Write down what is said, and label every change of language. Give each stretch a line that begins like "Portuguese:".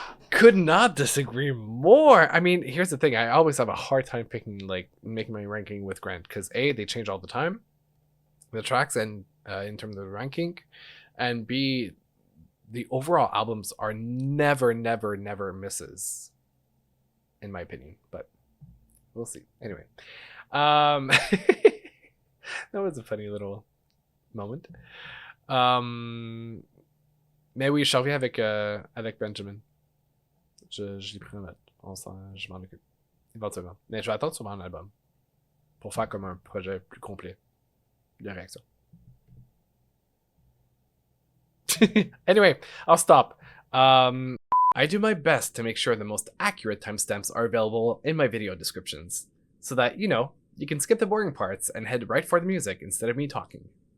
English: Could not disagree more. I mean, here's the thing. I always have a hard time making my ranking with Grant because A, they change all the time, the tracks, and in terms of the ranking, and B, the overall albums are never misses, in my opinion. But we'll see. Anyway, that was a funny little moment.
French: Mais oui, je reviens avec Benjamin. Je l'ai pris en note. Je m'en occupe. Éventuellement. Mais je vais attendre sur mon album. Pour faire comme un projet plus complet de réaction.
English: Anyway, I'll stop. I do my best to make sure the most accurate timestamps are available in my video descriptions. So that, you can skip the boring parts and head right for the music instead of me talking.